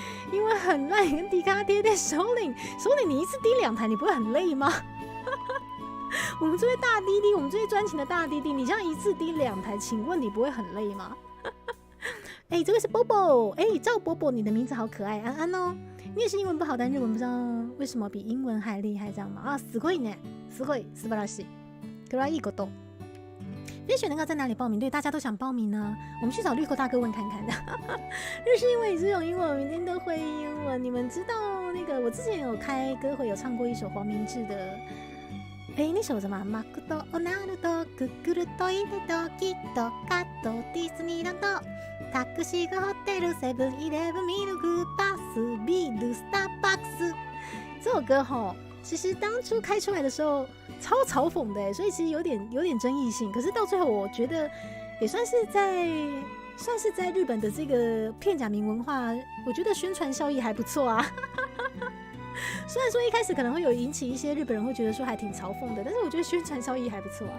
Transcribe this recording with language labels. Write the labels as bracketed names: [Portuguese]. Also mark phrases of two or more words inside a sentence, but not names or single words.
[Chinese] 英文很烂，跟迪卡贴贴首领，你一次滴2台，你不会很累吗？我们这位大弟弟，我们这位专情的大弟弟，你这样一次滴2台，请问你不会很累吗？哎，这位是 Bobo， 哎，赵伯伯，你的名字好可爱，安安哦。你也是英文不好，但日文不知道为什么比英文还厉害，这样吗？啊， [Japanese] すごいね，すごい，素晴らしい，可愛いこと。 [Chinese] 飞雪能够在哪里报名？对，大家都想报名呢。我们去找绿口大哥问看看的。日式英文、只有英文，我明天都会英文。你们知道那个？我之前有开歌会，有唱过一首黄明志的。那首什么？ [Japanese] マクドナルド、グーグルトイレド、キットカット、ディズニーランド、タクシーホテル、セブンイレブン、ミルクバス、ビール、スターバックス。 [Chinese] 这首歌吼，其实当初开出来的时候超嘲讽的，所以其实有点争议性。可是到最后，我觉得也算是在日本的这个片假名文化，我觉得宣传效益还不错啊。虽然说一开始可能会有引起一些日本人会觉得说还挺嘲讽的，但是我觉得宣传效益还不错啊。